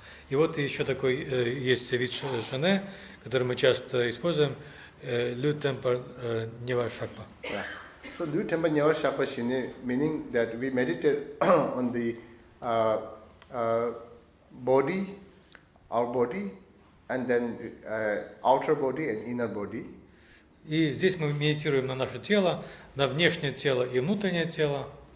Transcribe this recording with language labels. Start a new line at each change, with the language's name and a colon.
Russian: И вот еще такой есть вид шане, который мы часто используем, Lu Temple Nyavarshapa.
English: So Lu Temple Nyavarshapa Shine, meaning that we meditate on the body, our body, and then outer body and inner body.
Russian: И здесь мы медитируем на наше тело, на внешнее тело и внутреннее тело.